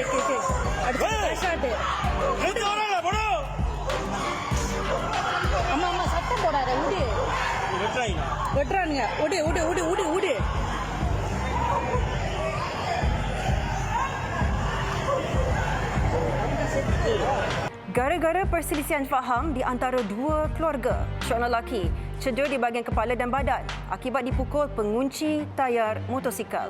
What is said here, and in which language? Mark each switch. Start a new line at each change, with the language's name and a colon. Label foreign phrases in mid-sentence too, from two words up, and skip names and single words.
Malay: Ada pressure dia. Ini orang lah bodoh.
Tamil: Amma சத்தம் போடாத உடு. வெட்றானுங்க. உடு.
Malay: Gara-gara perselisihan faham di antara dua keluarga, seorang lelaki cedera di bahagian kepala dan badan akibat dipukul pengunci tayar motosikal.